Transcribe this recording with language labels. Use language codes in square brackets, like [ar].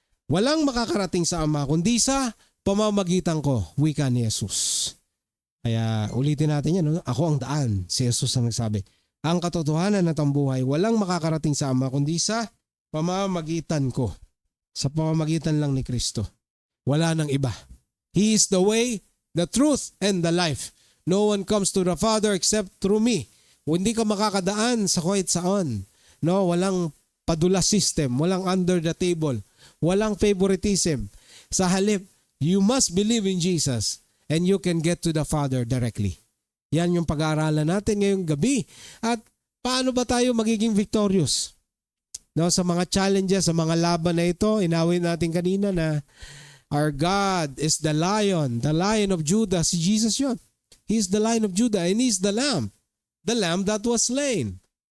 [tl] Walang makakarating sa Ama kundi sa pamamagitan ko, wika ni Jesus. Kaya ulitin natin yan, no? Ako ang daan, si Jesus ang nagsabi. Ang katotohanan at ang buhay, walang makakarating sa Ama kundi sa pamamagitan ko. Sa pamamagitan lang ni Kristo. Wala nang iba. [en] He is the way, the truth, and the life. No one comes to the Father except through me. [tl] Hindi ka makakadaan sa kahit saan. No, walang padula system, walang [en] under the table, [tl] walang favoritism. Sa halip, [en] you must believe in Jesus and you can get to the Father directly. [tl] Yan yung pag-aaralan natin ngayong gabi. At paano ba tayo magiging victorious? No, sa mga challenges, sa mga laban na ito, inawin natin kanina na [en] our God is the Lion of Judah. [tl] Si Jesus yun. [en] He is the Lion of Judah and He is the Lamb that was slain.